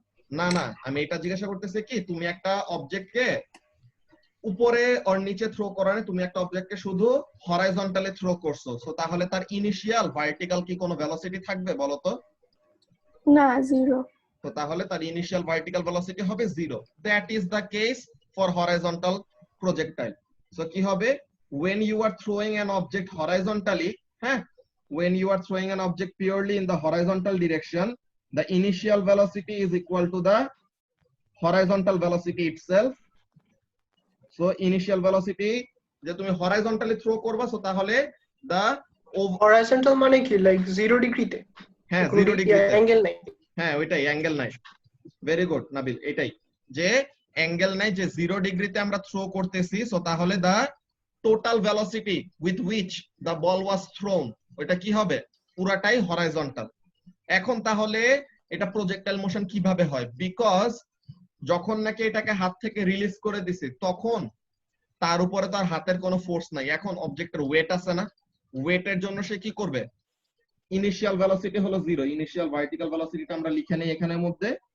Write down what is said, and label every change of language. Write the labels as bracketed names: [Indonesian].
[Bangla] না না, আমি এটা জিজ্ঞাসা করতেছি কি, তুমি একটা অবজেক্টকে উপরে আর নিচে থ্রো করা না, তুমি একটা অবজেক্টকে শুধু হরাইজন্টালি থ্রো করছো। সো তাহলে তার ইনিশিয়াল ভার্টিক্যাল কি কোনো ভেলোসিটি থাকবে বলো তো? না, 0। তো তাহলে তার ইনিশিয়াল ভার্টিক্যাল ভেলোসিটি হবে 0। [English] That is the case for horizontal projectile. [Bangla] So কি হবে? [English] when you are throwing an object horizontally, when you are throwing an object purely in the horizontal direction, the initial velocity is equal to the horizontal velocity itself. [Bangla] So initial velocity যে তুমি horizontally throw করবা, so তাহলে the horizontal মানে কি, like 0 ডিগ্রিতে? হ্যাঁ 0 ডিগ্রিতে, angle নাই। হ্যাঁ ওইটাই, অ্যাঙ্গেল নাই। ভেরি গুড নাবিল, এটাই যে অ্যাঙ্গেল নাই, যে 0 ডিগ্রিতে আমরা থ্রো করতেছি। সো তাহলে [English] the total velocity with which the ball was thrown, [Bangla] ওটা কি হবে? পুরাটাই হরাইজন্টাল। এখন তাহলে এটা প্রজেক্টাইল মোশন কিভাবে হয়? বিকজ যখন নাকি এটাকে হাত থেকে রিলিজ করে দিছি, তখন তার উপরে তার হাতের কোনো ফোর্স নাই। এখন অবজেক্টের ওয়েট আছে না, ওয়েটের জন্য সে কি করবে? ইনিশিয়াল ভেলোসিটি হলো 0। ইনিশিয়াল ভার্টিক্যাল ভেলোসিটিটা আমরা লিখে নেই এখানের মধ্যে।